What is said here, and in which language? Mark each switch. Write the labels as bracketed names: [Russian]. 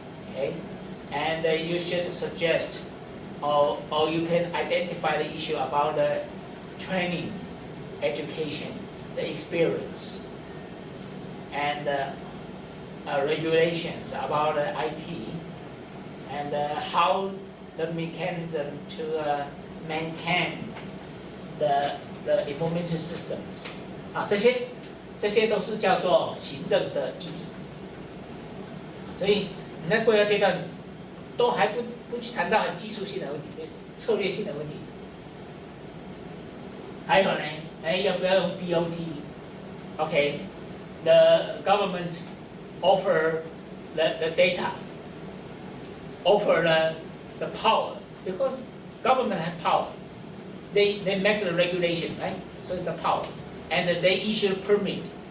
[English] okay, and you should suggest or you can identify the issue about the training, education, the experience, and regulations about IT, and how the mechanism to maintain the information systems. [Chinese] 啊，这些都是叫做行政的议题。所以你在规划阶段都还不去谈到很技术性的问题，就是策略性的问题。还有呢，要不要用 [English] BOT？Okay, the government offer the data, offer the power, because government have power. They make the regulation, right? So it's the power, and they issue permit.